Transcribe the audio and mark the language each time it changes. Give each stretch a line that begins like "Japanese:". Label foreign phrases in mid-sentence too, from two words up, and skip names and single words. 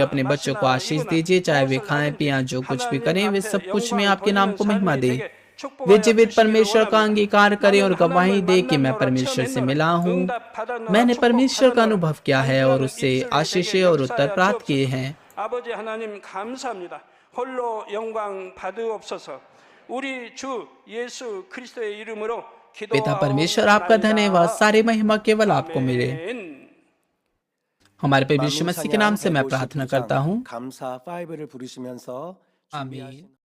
Hindi: अपने बच्चों को आशीष दीजिए। चाहे वे खाएं पिएं, जो कुछ भी करें, वे सब कुछ में आपके नाम को महिमा दें। वे जीवित परमेश्वर का अंगीकार करें और गवाही दे कि मैं परमेश्वर से मिला हूँ। मैंने परमेश्वर का अनुभव किया है और उससे आशीषें और उत्तर प्राप्त किए हैं।
Korean: 아버지 하나님 감사합니다. 홀로 영광 받으옵소서. 우리 주 예수 그리스도의 이름으로
Hindi: पिता परमेश्वर, आपका धन्यवाद। सारी महिमा केवल आपको मिले। हमारे प्रभु यीशु मसीह के नाम से मैं प्रार्थना करता हूँ।
Korean: 감사 5를 부르시면서
Hindi: आमीन।